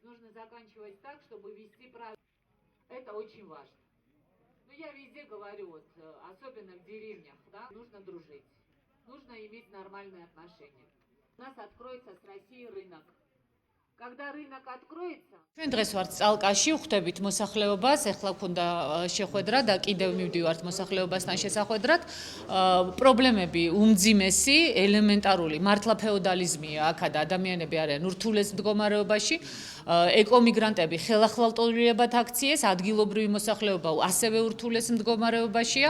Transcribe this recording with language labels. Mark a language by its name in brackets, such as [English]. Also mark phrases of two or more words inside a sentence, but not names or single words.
[Russian] Нужно заканчивать так, чтобы вести правильно. Это очень важно. Ну, я везде говорю, вот, особенно в деревнях, да, нужно дружить. Нужно иметь нормальные отношения. У нас откроется с Россией рынок. Когда рынок откроется... [Georgian] ჩვენ დღეს ვართ წალკაში, ვხვდებით მოსახლეობას, ეხლა გვქონდა შეხვედრა და კიდევ მივდივართ მოსახლეობასთან შესახვედრად. პრობლემები უმძიმესი, ელემენტარული, მართლა ფეოდალიზმია აქა და ადამიანები არიან ურთულეს მდგომარეობაში. ეკომიგრანტები ხელახლა აქციეს, ადგილობრივი მოსახლეობა ასევე ურთულეს მდგომარეობაშია.